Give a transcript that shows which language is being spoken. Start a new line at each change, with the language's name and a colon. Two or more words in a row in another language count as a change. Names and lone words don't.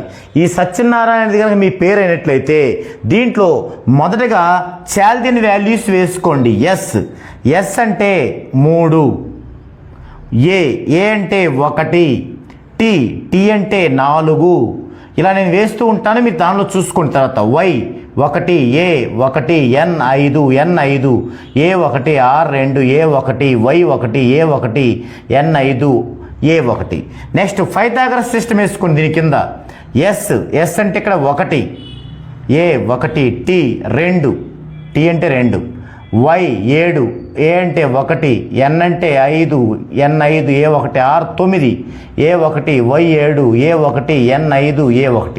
Telugu: ఈ సత్యనారాయణ అనేది కనుక మీ పేరు అయినట్లయితే దీంట్లో మొదటగా
English: Chaldean values
Telugu: వేసుకోండి. ఎస్ అంటే 3, ఏ అంటే 1, టీ అంటే 4. ఇలా నేను వేస్తూ ఉంటాను, మీరు దానిలో చూసుకున్న తర్వాత వై 1, A1, N5, N5, A1, R2, A1, Y1, A1, N5, A1. నెక్స్ట్
English: Pythagoras system
Telugu: వేసుకోండి. దీని కింద ఎస్ అంటే ఇక్కడ 1, A1, టీ అంటే 2, వై 7, ఏ అంటే 1, ఎన్ అంటే 5, N5, A1, R 9, A1, Y7, A1, N5, A1.